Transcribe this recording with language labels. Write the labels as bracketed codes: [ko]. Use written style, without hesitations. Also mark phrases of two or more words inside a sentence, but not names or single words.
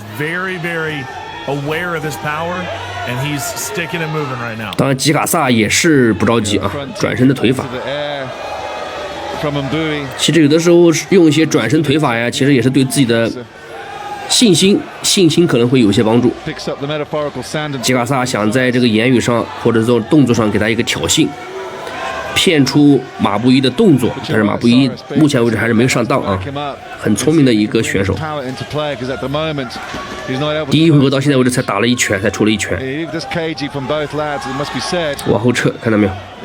[zh] 當然，吉卡薩也是不着急啊，轉身的腿法。其實有的時候用一些轉身腿法呀，其實也是對自己的信心可能會有些幫助。吉卡薩想在這個言語上或者說動作上給他一個挑釁，騙出馬布伊的動作，但是馬布伊目前為止還是沒有上當啊，很聰明的一個選手。第一回合到現在為止才打了1拳，才出了1拳，往後撤，看到沒有？